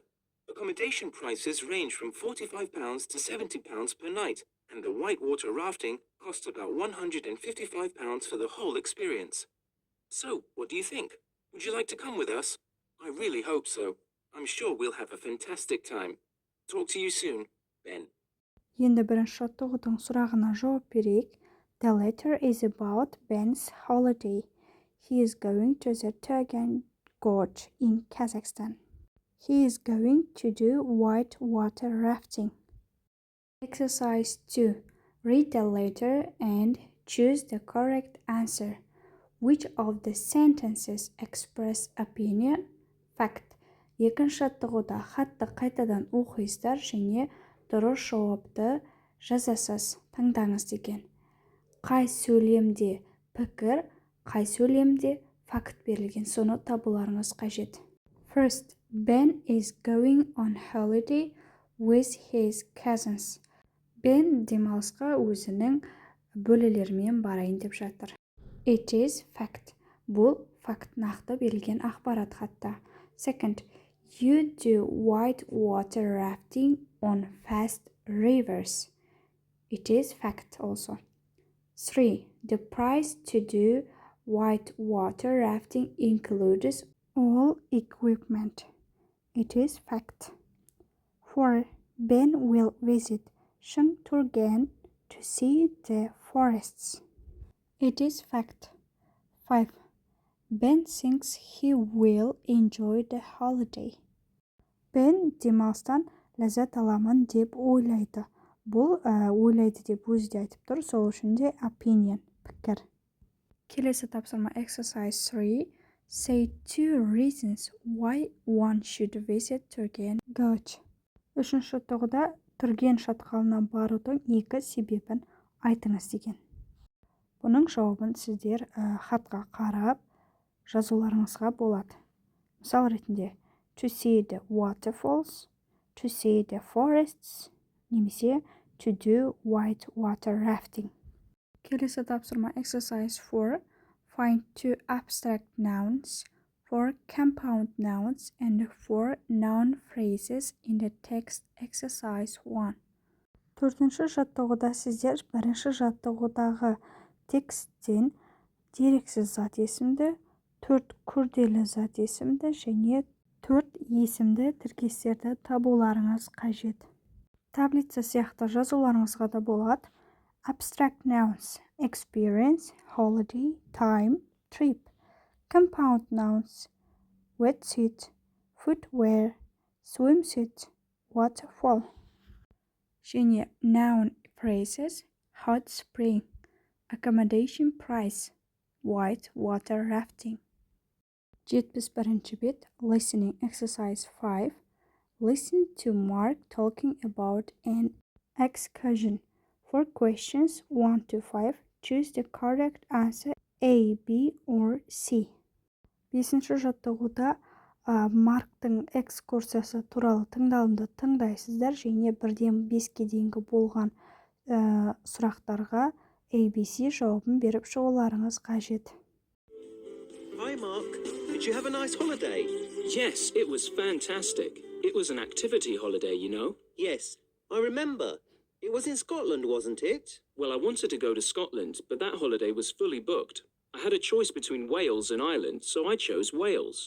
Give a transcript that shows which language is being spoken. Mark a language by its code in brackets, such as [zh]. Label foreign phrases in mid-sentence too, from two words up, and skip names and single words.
[en] Accommodation prices range from £45 to £70 per night, and the whitewater rafting costs about £155 for the whole experience. So, what do you think? Would you like to come with us? I really hope so. I'm sure we'll have a fantastic time. Talk to you soon, Ben. [kk] Енді бірінші жаттығудың сұрағына жауап берейік. [en] The letter is about Ben's holiday. He is going to the Turgan Gorge in Kazakhstan. He is going to do whitewater rafting. Exercise 2. Read the letter and choose the correct answer. Which of the sentences express opinion? Fact. [kk] Екінші жаттығуда хатты қайтадан оқисыздар және дұрыс жауапты жазасыз, таңдаңыз деген. Қай сөйлемде пікір, қай сөйлемде факт берілген, соны табуларыңыз қажет. [en] First, Ben is going on holiday with his cousins. [kk] Ben демалысқа өзінің бөлелерімен барайын деп жатыр. [en] It is fact. [kk] Бұл факт нақты берілген ақпарат хатта. [en] Second, you do whitewater rafting on fast rivers. It is fact also. 3. The price to do whitewater rafting includes all equipment. It is fact. 4. Ben will visit Shangturgan to see the forests. It is fact. 5. Ben thinks he will enjoy the holiday. [kk] Ben демалыстан ләззат аламын деп ойлайды. Бұл ойлайды деп өзі де айтып тұр, сол үшін де opinion, пікір. Келесі тапсырма exercise 3. [en] Say 2 reasons why one should visit Turgan Gorge. [kk] Үшінші тоғыда Түрген шатқалына барудың 2 себебін айтыңыз деген. Бұның жауабын сіздер хатқа қарап жазуларыңызға болады. Мысал ретінде [en] to see the waterfalls, to see the forests, немесе to do whitewater rafting. [kk] Келесі тапсырма exercise 4. [en] Find 2 abstract nouns, 4 compound nouns, and 4 noun phrases in the text exercise 1. [kk] Төртінші жаттығуда сіздер бірінші жаттығудағы тексттен дерексіз зат есімді, 4 күрделі зат есімді және 4 есімді тіркестерді табуларыңыз қажет. Таблица сияқты жазуларыңызға да болады. [en] Abstract nouns: experience, holiday, time, trip. Compound nouns: wetsuit, footwear, swimsuit, waterfall. [kk] Және [en] noun phrases: hot spring, Accommodation price. White water rafting. [kk] 71-ші бет. [en] Listening exercise 5. Listen to Mark talking about an excursion. For questions 1 to 5, choose the correct answer A, B, or C. [kk] 5-ші жаттығуда Марктың экскурсиясы туралы тыңдалымды тыңдайсыздар және 1-ден 5-ке дейінгі болған сұрақтарға ABC жауабын беріп шығуларыңыз қажет. [en] Hi Mark, did you have a nice holiday? Yes, it was fantastic. It was an activity holiday, you know. Yes, I remember. It was in Scotland, wasn't it? Well, I wanted to go to Scotland, but that holiday was fully booked. I had a choice between Wales and Ireland, so I chose Wales.